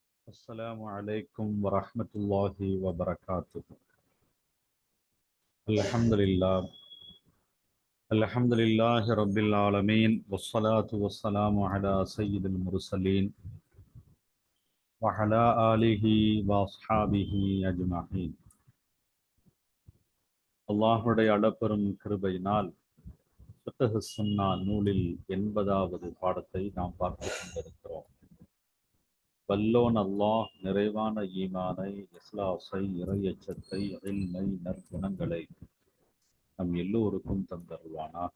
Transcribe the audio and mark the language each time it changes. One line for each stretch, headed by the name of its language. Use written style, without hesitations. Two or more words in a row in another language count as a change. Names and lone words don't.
Arabic: السلام عليكم ورحمة الله وبركاته. الحمد لله رب العالمين والصلاة والسلام على سيد المرسلين وعلى آله وأصحابه أجمعين.
Tamil: அல்லாஹுடைய அளப்பெரும் கிருபையினால் ஃபிக்ஹ் சுன்னா நூலில் 80வது பாடத்தை நாம் பார்த்து கொண்டிருக்கிறோம். வல்லோன் அல்லாஹ் நிறைவான ஈமானை, இஸ்லாஸை, இறையச்சத்தை, இல்மை, நற்குணங்களை நம் எல்லோருக்கும் தந்தருவானாக.